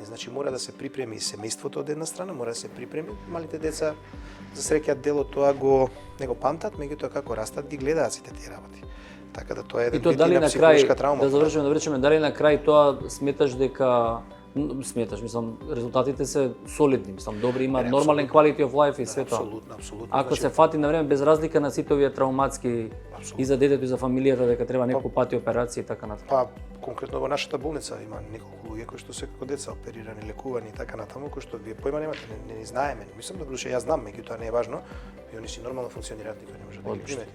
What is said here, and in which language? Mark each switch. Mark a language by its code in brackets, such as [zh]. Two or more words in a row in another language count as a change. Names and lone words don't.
[mk] Значи мора да се припреми и семејството од една страна, мора да се припреми малите деца, за среќа делот тоа не го памтат, меѓутоа како растат ги гледаат сите тие работи. Така да тоа е еден вид на психолошка травма. Да завршиме, дали на крај тоа сметаш дека мислам, резултатите се солидни, мислам, добри, има нормален [en] quality of life [mk] и све тоа. Апсолутно. Ако се фати на време без разлика на сите овие травматски и за детето и за фамилијата дека треба неколку пати операции и така натаму. Па конкретно во нашата болница има неколку луѓе кои што се како деца оперирани, лекувани и така натаму, кои што вие појма немате, не знаеме. Мислам да душе јас знам, меѓутоа не е важно, и они си нормално функционираат, никој не може да ги примети.